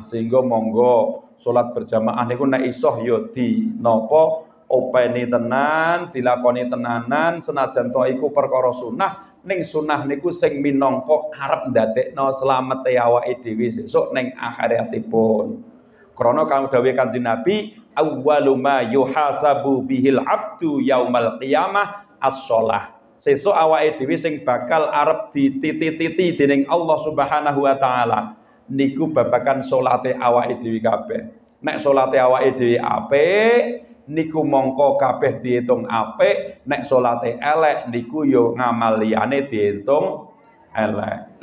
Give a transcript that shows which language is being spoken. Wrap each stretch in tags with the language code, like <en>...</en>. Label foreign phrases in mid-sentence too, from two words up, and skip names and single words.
<jv>Sehingga monggo salat berjamaah niku nek iso ya di napa openi tenan, dilakoni tenanan, senajan to iku perkara sunah, ning sunah niku sing minangka arep ndadekno slamete awake dhewe sesuk ning akhiratipun. Krana kang dawuhe Kanjeng Nabi,</jv> <ar>أول ما يحاسب به العبد يوم القيامة الصلاة.</ar> <jv>Sesuk awake dhewe sing bakal arep dititi-titi dening Allah</jv> <ar>سبحانه وتعالى</ar> <jv>niku babagan salate awake dhewe kabeh. Nek salate awake dhewe apik niku mongko kabeh diitung apik, nek salate elek niku yo ngamal liyane diitung elek.</jv>